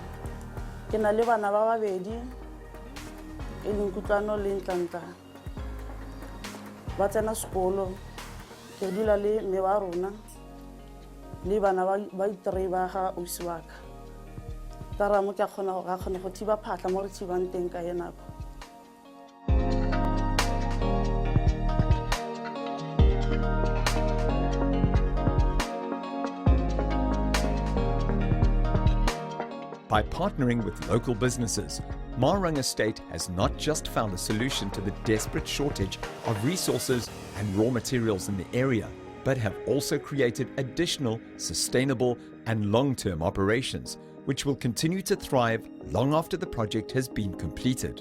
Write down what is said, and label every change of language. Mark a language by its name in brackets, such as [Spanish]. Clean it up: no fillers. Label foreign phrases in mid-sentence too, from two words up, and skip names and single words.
[Tswana] Ke na le bana ba babedi e leng kutlwano le ntlantla. Ba tsena sekolo, ke dula le mme wa rona le bana ba itirei ba ga ausi wa ka. Taramo ke a kgona go thiba phatla mo re thibang teng ka yenako. [English] By partnering with local businesses, Merang Estate has not just found a solution to the desperate shortage of resources and raw materials in the area, but have also created additional, sustainable and long-term operations, which will continue to thrive long after the project has been completed.